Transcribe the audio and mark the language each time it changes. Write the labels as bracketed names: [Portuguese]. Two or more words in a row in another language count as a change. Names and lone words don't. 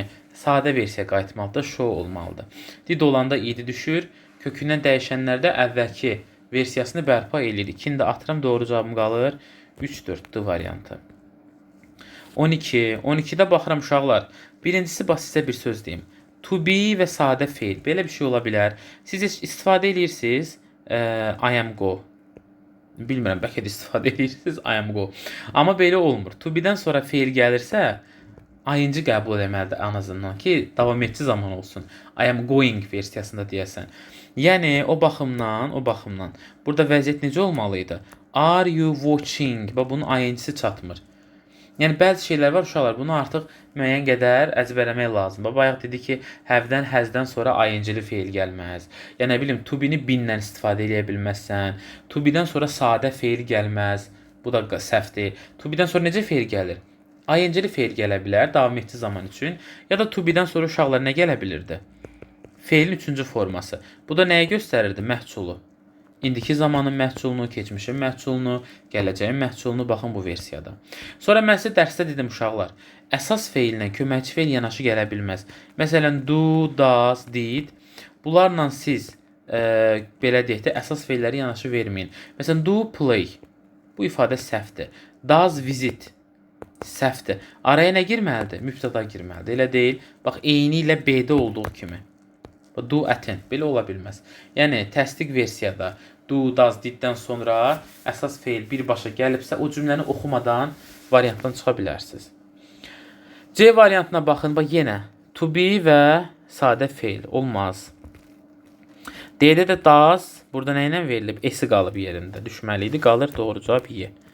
[Azerbaijani] Sadə versiya qayıtmalıdır, show olmalıdır. Did olanda idi düşür, kökündən dəyişənlərdə əvvəlki versiyasını bərpa eləyir. 2-ni də atıram, doğru cavabım qalır 3-4 variantı. 12. 12-də baxıram uşaqlar. Birincisi bax sizə bir söz deyim. [English] To be [Azerbaijani] və sadə fe'l. Belə bir şey ola bilər. Siz istifadə edirsiniz [English] I am go. [Azerbaijani] Bilmirəm, bəlkə də istifadə edirsiniz [English] I am go. [Azerbaijani] Amma belə olmur. [English] To be'dən [Azerbaijani] sonra fe'l gəlirsə, ing qəbul etməlidir ən azından ki, davam edici zaman olsun. [English] I am going [Azerbaijani] versiyasında deyəsən. Yəni o baxımdan burada vəziyyət necə olmalı idi? [English] Are you watching? [Azerbaijani] Bax bunun ing-si çatmır. Yəni bəzi şeylər var uşaqlar, bunu artıq müəyyən qədər əzbərləmək lazımdır. Bayaq dedi ki, have-dən, has-dən sonra ing-li fe'l gəlməz. Yəni nə bilim, [English] to be- [Azerbaijani] ni been-dən istifadə edə bilməzsən. [English] To be- [Azerbaijani] dən sonra sadə fe'l gəlməz. Bu da səhvdir. [English] To be- [Azerbaijani] dən sonra necə fe'l gəlir? ing-li fe'l gələ bilər davam etdiyi zaman üçün. Ya da [English] to be- [Azerbaijani] dən sonra uşaqlar nə gələ bilirdi? Fe'lin 3-cü forması. Bu da nəyi göstərirdi? Məhsulu. İndiki zamanın məhsulunu, keçmişin məhsulunu, gələcəyin məhsulunu baxın bu versiyada. Sonra mən sizə dərsdə dedim uşaqlar, əsas fe'llə köməkçi fe'l yanaşı gələ bilməz. Məsələn, [English] do, does, did. [Azerbaijani] Bunlarla siz belə deyək də əsas fe'lləri yanaşı verməyin. Məsələn, [English] do play. [Azerbaijani] Bu ifadə səhvdir. [English] Does visit. [Azerbaijani] Səhvdir. Araya nə girməlidir? Mübtəda girməlidir. Elə deyil. Bax, eyni ilə B-də olduğu kimi. [English] Do attend. [Azerbaijani] Belə ola bilməz. Yəni, təsdiq versiyada [English] do, does, [Azerbaijani] did-dən sonra əsas fe'l birbaşa gəlibsə, o cümləni oxumadan variantdan çıxa bilərsiniz. C variantına baxın. Bax, yenə [English] to be [Azerbaijani] və sadə fe'l. Olmaz. D-də də does. Burada nə ilə verilib? S-i qalıb yerində. Düşməli idi. Qalır doğru cavab Y.